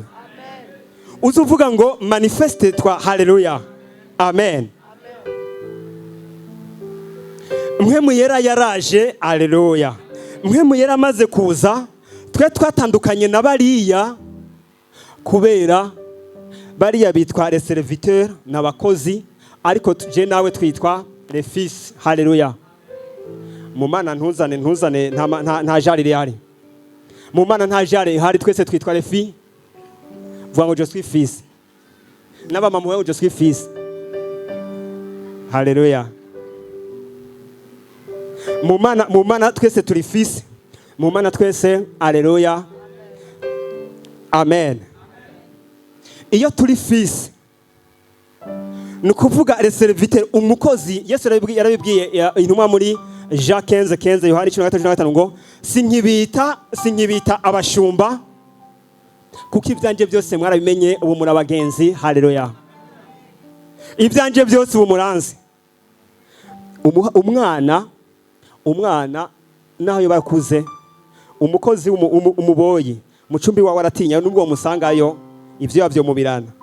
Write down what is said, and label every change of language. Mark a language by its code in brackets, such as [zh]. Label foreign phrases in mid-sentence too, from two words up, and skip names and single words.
[rn] Uzuvuga ngo manifeste twa. Haleluya. Amen. Mpwemu Yera yaraje. Haleluya. Mpwemu Yera amaze kuza, twe twatandukanye na bariya kubera bariya bitwa [fr] les serviteurs [rn] n'abakozi, ariko je nawe twitwa [fr] les fils. [rn] Haleluya. Mu Mana ntuzane nta jari rihari. Mu Mana nta jari rihari, twese twitwa [fr] les filles. [rn] Vuga ngo [fr] je suis fils. [rn] N'abamama mwe [fr] je suis fils. [rn] Haleluya. Mu Mana twese turi fils. Mu Mana twese. Haleluya. Amen. Iyo turi fils, nukuvuga [fr] les serviteurs, [rn] umukozi. Yesu yarabibwiye intumwa muri Jean 15 Yohani 13:15 ngo sinkibita abashumba kuko ivyanje byose mwarabimenye, ubu muri abagenzi. Haleluya. Ivyanje byose ubu muranzi. Umwana naho yo bakuze, umukozi umuboyi mucumbi wawe aratinya, nubwo musangayo ivyo yavyo mubirana.